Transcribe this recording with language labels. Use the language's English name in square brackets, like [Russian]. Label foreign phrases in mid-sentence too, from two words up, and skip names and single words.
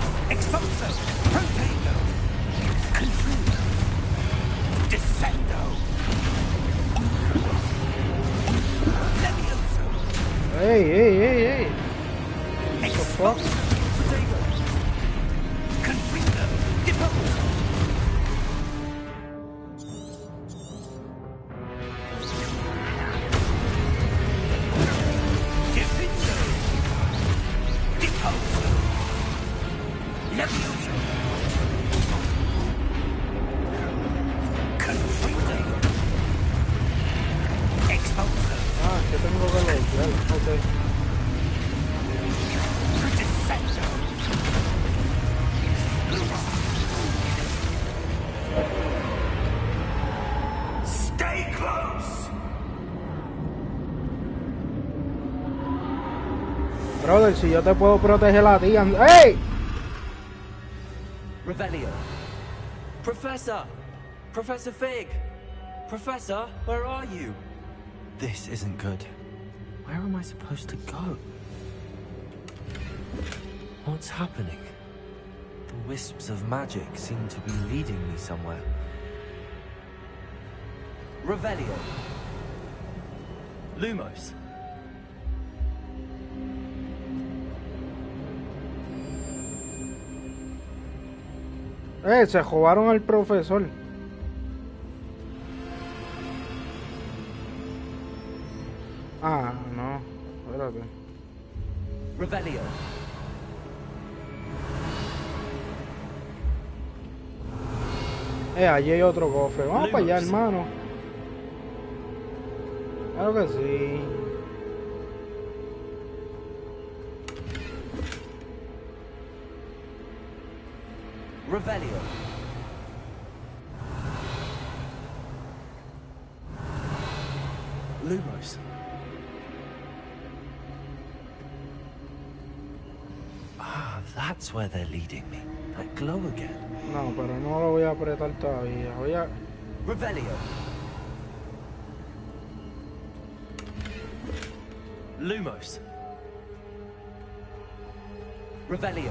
[Latin] Expulso! Protego! Confundo! Descendo! Levioso! [English] Hey. [Latin] Expulso! Protego! Confundo! Deposo! Defindo! Deposo! Levioso! Confundo! Expulso! [Spanish] Ah, que tengo que bloquear. Ok. [English] Descendo! Stay close! [Spanish] Brother, si yo te puedo proteger a ti. ¡Hey! [Latin] Revelio. [English] Professor! Professor Fig! Professor, where are you? This isn't good. Where am I supposed to go? What's happening? The wisps of magic seem to be leading me somewhere. [Latin] Revelio. Lumos. [Spanish] Se robaron al profesor. Ah, no. Espérate. [Latin] Revelio. [Spanish] Allí hay otro cofre. Vamos para allá, [Latin] Lumos. [Spanish] hermano. Claro que sí. [Latin] Revelio. Lumos. [English] Ah, that's where they're leading me. That glow again. [Spanish] No, pero no lo voy a apretar todavía. Voy a... [Latin] Revelio. Lumos. Revelio.